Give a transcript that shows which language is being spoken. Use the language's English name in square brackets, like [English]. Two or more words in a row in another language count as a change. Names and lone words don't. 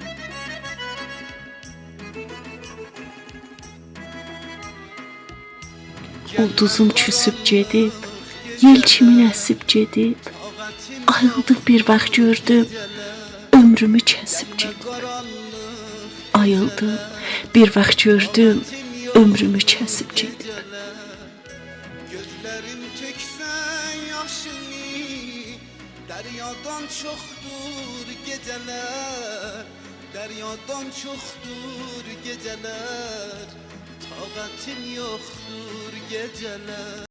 [Azerbaijani] Ulduzum küsüb gedib, yel kimin əsib gedib. Ayıldım bir vaxt gördüm, ömrümü kəsib gedib. Ayıldım bir vaxt gördüm, ömrümü kəsib gedib. [Turkish] Gözlerim tökse yaşını, deryadan çoktur geceler, deryadan çoktur geceler, taqatim yoktur geceler.